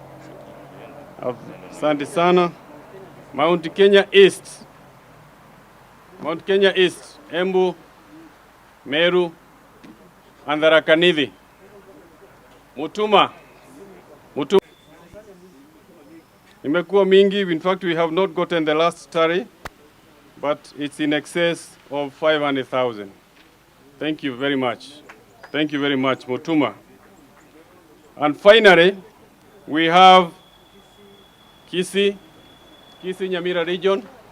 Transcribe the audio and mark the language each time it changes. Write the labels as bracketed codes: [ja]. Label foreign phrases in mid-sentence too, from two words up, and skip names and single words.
[sw] Asante sana. [en] Mount Kenya East, Embu, Meru, and Tharaka Nithi. Mutuma. [sw] Imekuwa mingi. [en] In fact, we have not gotten the last tally, but it's in excess of 500,000. Thank you very much. Thank you very much, Mutuma. And finally, we have Kisii Nyamira region.